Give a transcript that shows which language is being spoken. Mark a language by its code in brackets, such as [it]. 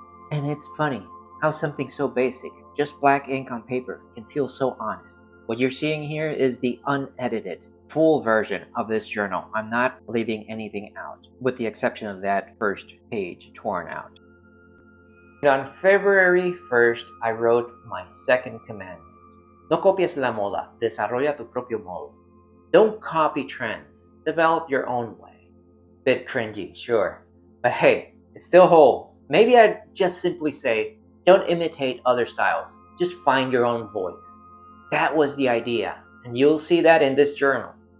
[en] And it's funny how something so basic, just black ink on paper, can feel so honest. What you're seeing here is the unedited, full version of this journal. I'm not leaving anything out, with the exception of that first page torn out. And on February 1st, I wrote my second commandment. [es] No copies la moda, desarrolla tu propio modo. [en] Don't copy trends, develop your own way. Bit cringy, sure. But hey, it still holds. Maybe I'd just simply say, don't imitate other styles. Just find your own voice. That was the idea, and you'll see that in this journal.